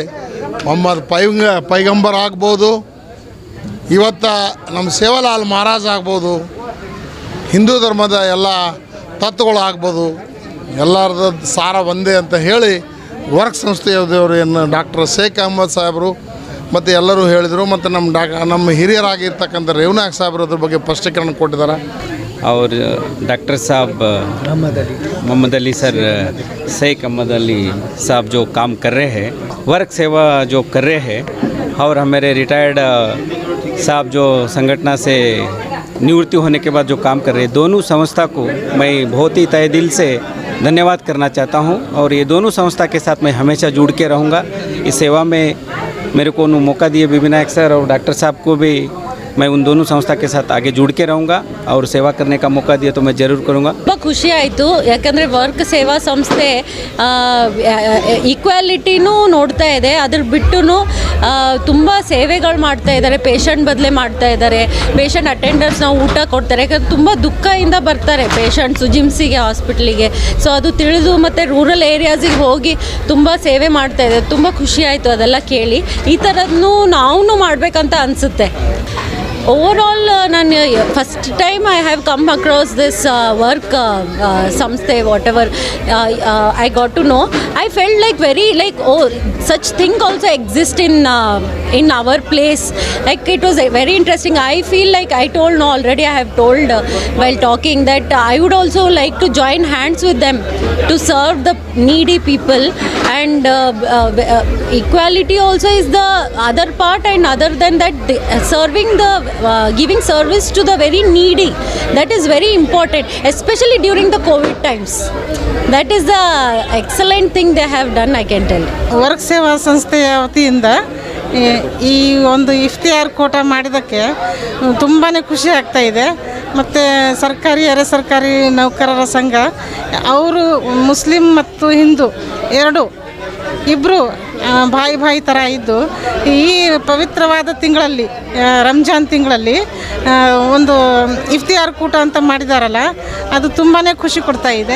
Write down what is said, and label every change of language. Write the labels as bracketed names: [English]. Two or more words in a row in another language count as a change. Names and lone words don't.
[Kannada] ಮೊಹಮ್ಮದ್ ಪೈಗಂಬರ್ ಆಗ್ಬೋದು, ಇವತ್ತು ನಮ್ಮ ಸೇವಾಲಾಲ್ ಮಹಾರಾಜ್ ಆಗ್ಬೋದು, ಹಿಂದೂ ಧರ್ಮದ ಎಲ್ಲ ತತ್ವಗಳು ಆಗ್ಬೋದು, ಎಲ್ಲರದ್ದು ಸಾರ ಒಂದೇ ಅಂತ ಹೇಳಿ ವರ್ಕ್ ಸಂಸ್ಥೆಯವರು ಏನು ಡಾಕ್ಟರ್ ಶೇಖ್ ಅಹಮದ್ ಸಾಹೇಬರು ಮತ್ತು ಎಲ್ಲರೂ ಹೇಳಿದರು. ಮತ್ತು ನಮ್ಮ ಹಿರಿಯರಾಗಿರ್ತಕ್ಕಂಥ ರೇವನಾಯಕ್ ಸಾಹೇಬರು ಅದ್ರ ಬಗ್ಗೆ ಸ್ಪಷ್ಟೀಕರಣ ಕೊಟ್ಟಿದ್ದಾರೆ. [Hindi] और डॉक्टर साहब मोहम्मद अली सर, शेख अहमद अली साहब जो काम कर रहे हैं, वर्क सेवा जो कर रहे हैं, और हमारे रिटायर्ड साहब जो संगठन से निवृत्ति होने के बाद जो काम कर रहे हैं, दोनों संस्था को मैं बहुत ही तहे दिल से धन्यवाद करना चाहता हूं. और ये दोनों संस्था के साथ मैं हमेशा जुड़ के रहूँगा. इस सेवा में मेरे को मौका दिए बी नायक सर और डॉक्टर साहब को भी मैं उन दोनों संस्था के साथ आगे जुड़ के रहूँगा, और सेवा करने का मौका दिया तो मैं ज़रूर करूँगा. [Kannada] ತುಂಬ ಖುಷಿ ಆಯಿತು. ಯಾಕಂದರೆ ವರ್ಕ್ ಸೇವಾ ಸಂಸ್ಥೆ ಈಕ್ವಾಲಿಟಿನೂ ನೋಡ್ತಾ ಇದೆ, ಅದ್ರ ಬಿಟ್ಟು ತುಂಬ ಸೇವೆಗಳು ಮಾಡ್ತಾ ಇದ್ದಾರೆ. ಪೇಷಂಟ್ ಬದಲೇ ಮಾಡ್ತಾ ಇದ್ದಾರೆ. [English] patient attenders [Kannada] ನಾವು ಊಟ ಕೊಡ್ತಾರೆ. ಯಾಕಂದರೆ ತುಂಬ ದುಃಖದಿಂದ ಬರ್ತಾರೆ ಪೇಷಂಟ್ಸು ಜಿಮ್ಸಿಗೆ, ಹಾಸ್ಪಿಟ್ಲಿಗೆ. ಸೊ ಅದು ತಿಳಿದು ಮತ್ತು [English] rural areas [Kannada] ಹೋಗಿ ತುಂಬ ಸೇವೆ ಮಾಡ್ತಾ ಇದ್ದಾರೆ. ತುಂಬ ಖುಷಿ ಆಯಿತು ಅದೆಲ್ಲ ಕೇಳಿ. ಈ ಥರದನ್ನು ನಾವು ಮಾಡಬೇಕಂತ ಅನಿಸುತ್ತೆ. [English] ಓವರಾಲ್ ನಾನು first time I have come across this ವರ್ಕ್ ಸಂಸ್ಥೆ, whatever I got to know. I felt like very like such thing also exist in our place. Like it was very interesting. I feel like I told already, I have told while talking that I would also like to join hands with them to serve the needy people. And equality also is the other part, and other than that serving the giving service to the very needy, that is very important, especially during the COVID times. That is the excellent thing they have done, I can tell. [Kannada] ವರ್ಕ್ ಸೇವಾ ಸಂಸ್ಥೆಯ ವತಿಯಿಂದ ಈ ಒಂದು ಇಫ್ತಿಯಾರ್ ಕೂಟ ಮಾಡಿದ್ದಕ್ಕೆ ತುಂಬಾ ಖುಷಿ ಆಗ್ತಾ ಇದೆ. ಮತ್ತು ಸರ್ಕಾರಿ ಅರೆ ಸರ್ಕಾರಿ ನೌಕರರ ಸಂಘ ಅವರು ಮುಸ್ಲಿಂ ಮತ್ತು ಹಿಂದೂ ಇಬ್ಬರು ಬಾಯಿ ಥರ ಇದ್ದು ಈ ಪವಿತ್ರವಾದ ತಿಂಗಳಲ್ಲಿ, ರಂಜಾನ್ ತಿಂಗಳಲ್ಲಿ ಒಂದು ಇಫ್ತಿಯಾರ್ ಕೂಟ ಅಂತ ಮಾಡಿದಾರಲ್ಲ, ಅದು ತುಂಬಾ ಖುಷಿ ಕೊಡ್ತಾ ಇದೆ.